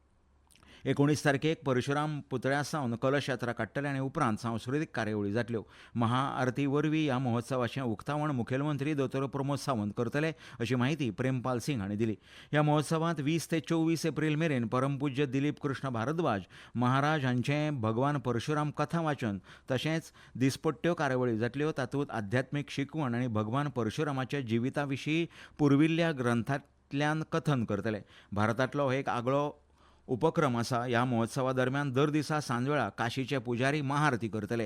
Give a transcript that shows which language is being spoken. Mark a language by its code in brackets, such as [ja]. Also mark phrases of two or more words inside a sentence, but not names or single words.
[kok] 19 तारखेक परशुराम पुतळ्या सावन कलश यात्रा काडटले आनी उपरांत सांस्कृतीक कार्यावळी जातल्यो. महाआरती वरवीं ह्या महोत्सवाचें उक्तावण मुखेलमंत्री दोतोर प्रमोद सावंत करतले अशी माहिती प्रेमपाल सिंग हांणी दिली. ह्या महोत्सवांत 20 ते 24 एप्रील मेरेन परमपूज्य दिलीप कृष्ण भारद्वाज महाराज हांचें भगवान परशुराम कथा वाचन तशेंच दिसपट्ट्यो कार्यावळी जातल्यो. तातूंत आध्यात्मीक शिकवण आनी भगवान परशुरामाच्या जिविता विशीं पुर्विल्ल्या ग्रंथांतल्यान कथन करतले. भारतांतलो हो एक आगळो उपक्रम आसा. ह्या महोत्सवा दरम्यान दर दिसा सांजवेळा काशीचे पुजारी महाआरती करतले.